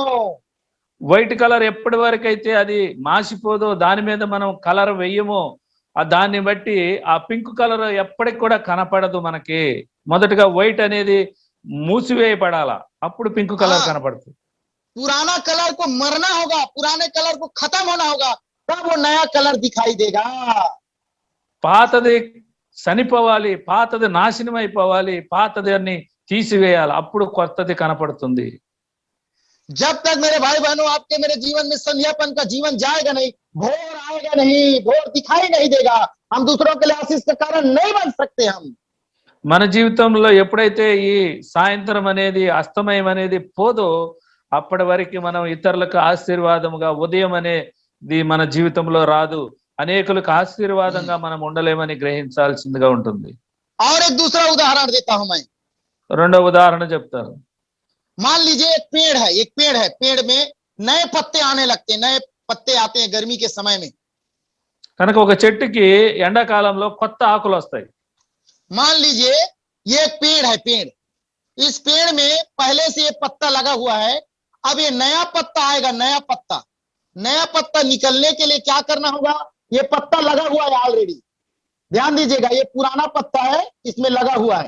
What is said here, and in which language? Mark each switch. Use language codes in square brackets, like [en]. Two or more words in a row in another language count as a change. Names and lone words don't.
[en] white colour [te] ఎప్పటి వరకు అయితే అది మాసిపోదో, దాని మీద మనం కలర్ వేయమో, దాన్ని బట్టి ఆ [en] pink colour [te] ఎప్పటికి కూడా కనపడదు మనకి. మొదటగా వైట్ అనేది మూసివేయబడాల, అప్పుడు పింక్ కలర్ కనపడుతుంది. [hi] पुराना कलर को मरना होगा, पुराने कलर को खत्म होना होगा, तब वो नया कलर दिखाई देगा। [te] పాతది చనిపోవాలి, పాతది నాశనం అయిపోవాలి, పాతది అన్ని తీసివేయాలి, అప్పుడు కొత్తది కనపడుతుంది. [hi] जब तक मेरे भाई बहनों आपके मेरे जीवन में संध्यापन का जीवन जाएगा नहीं, भोर आएगा नहीं, भोर दिखाई नहीं देगा, हम दूसरों के लिए आशीष का कारण नहीं बन सकते। हम [te] మన జీవితంలో ఎప్పుడైతే ఈ సాయంత్రం అనేది, అస్తమయం అనేది పోదో, అప్పటి వరకు మనం ఇతరులకు ఆశీర్వాదముగా, ఉదయం అనేది మన జీవితంలో రాదు. అనేకులకు ఆశీర్వాదంగా మనం ఉండలేమని గ్రహించాల్సిందిగా ఉంటుంది. [hi] और एक दूसरा उदाहरण देता हूं मैं। [te] రెండో ఉదాహరణ చెప్తాను. [hi] मान लीजिए एक पेड़ है, एक पेड़ है, पेड़ में नए पत्ते आने लगते हैं, नए पत्ते आते हैं गर्मी के समय में। [te] కనుక ఒక చెట్టుకి ఎండాకాలంలో కొత్త ఆకులు వస్తాయి. [hi] मान लीजिए ये एक पेड़ है, पेड़, इस पेड़ में पहले से ये पत्ता लगा हुआ है, अब ये नया पत्ता आएगा, नया पत्ता। नया पत्ता निकलने के लिए क्या करना होगा? ये पत्ता लगा हुआ है ऑलरेडी, ध्यान दीजिएगा, ये पुराना पत्ता है, इसमें लगा हुआ है।